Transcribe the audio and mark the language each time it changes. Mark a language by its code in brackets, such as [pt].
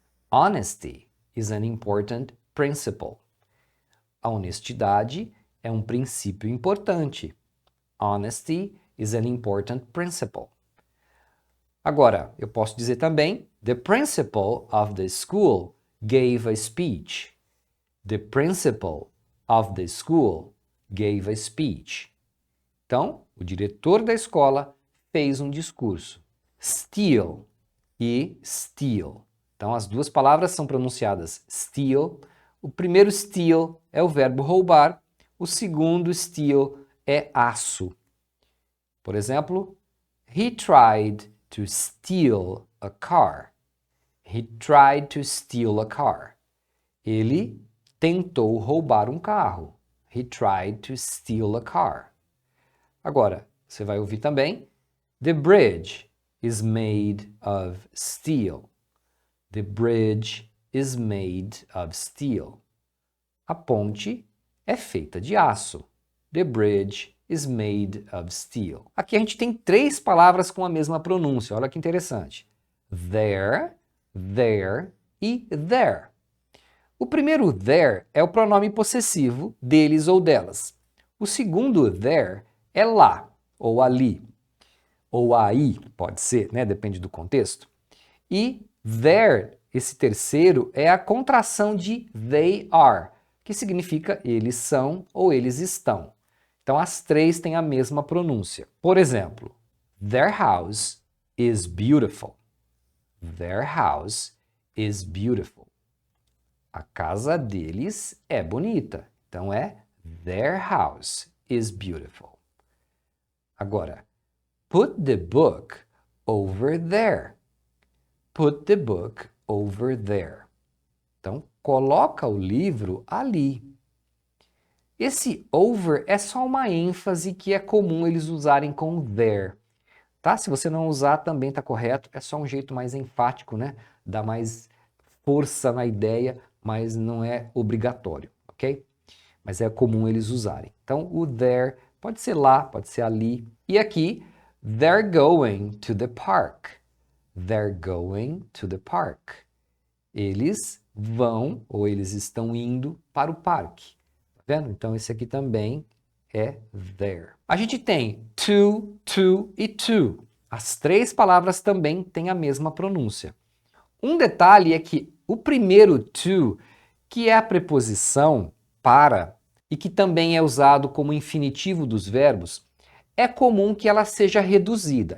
[en] Honesty is an important principle. [pt] A honestidade é um princípio importante. [en] Honesty is an important principle. [pt] Agora, eu posso dizer também, [en] the principal of the school gave a speech. The principal of the school gave a speech. [pt] Então, o diretor da escola fez um discurso. Steal e steal. Então, as duas palavras são pronunciadas steal. O primeiro steal é o verbo roubar. O segundo steal é aço. Por exemplo, [en] he tried to steal a car. He tried to steal a car. [pt] Ele tentou roubar um carro. [en] He tried to steal a car. [pt] Agora, você vai ouvir também, [en] the bridge is made of steel. The bridge is made of steel. [pt] A ponte é feita de aço. [en] The bridge is made of steel. [pt] Aqui a gente tem três palavras com a mesma pronúncia. Olha que interessante. There, there e there. O primeiro there é o pronome possessivo deles ou delas. O segundo there é lá ou ali. Ou aí, pode ser, né? Depende do contexto. E there, esse terceiro, é a contração de they are, que significa eles são ou eles estão. Então as três têm a mesma pronúncia. Por exemplo, [en] their house is beautiful. Their house is beautiful. [pt] A casa deles é bonita. Então é [en] their house is beautiful. [pt] Agora, [en] put the book over there. Put the book over there. [pt] Então, coloca o livro ali. Esse over é só uma ênfase que é comum eles usarem com there. Tá? Se você não usar, também está correto. É só um jeito mais enfático, né? Dá mais força na ideia, mas não é obrigatório, ok? Mas é comum eles usarem. Então, o there pode ser lá, pode ser ali. E aqui, [en] they're going to the park. They're going to the park. [pt] Eles vão ou eles estão indo para o parque. Vendo? Então, esse aqui também é there. A gente tem to e to. As três palavras também têm a mesma pronúncia. Um detalhe é que o primeiro to, que é a preposição para e que também é usado como infinitivo dos verbos, é comum que ela seja reduzida.